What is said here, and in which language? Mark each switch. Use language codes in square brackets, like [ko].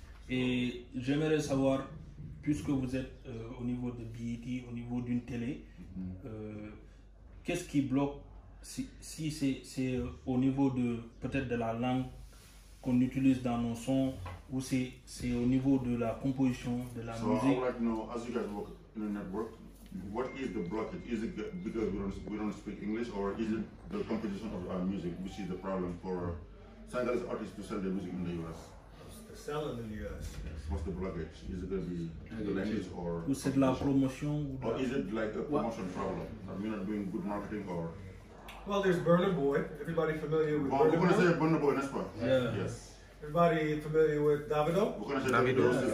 [fr] Et j'aimerais savoir, puisque vous êtes au niveau de BET, au niveau d'une télé, qu'est-ce qui bloque si c'est au niveau de peut-être de la langue qu'on utilise dans nos sons ou c'est au niveau de la composition de la musique? [en] I would like to know, as you guys work in a network, what is the blockage? Is it because we don't speak English, or is it the composition of our music, which is the problem for Senegalese artists to sell their music in the US? Selling in the US. Yes. What's the blockage? Is it going to be the language or [fr] c'est de la promotion? [en] Or is it like a promotion problem? Are we not doing good marketing or? Well, there's Burna Boy. Everybody familiar with Burna Boy? [fr] Vous connaissez Burna Boy, n'est-ce pas? [en] Yeah. Yes. Everybody familiar with Davido? [fr] Vous connaissez Davido?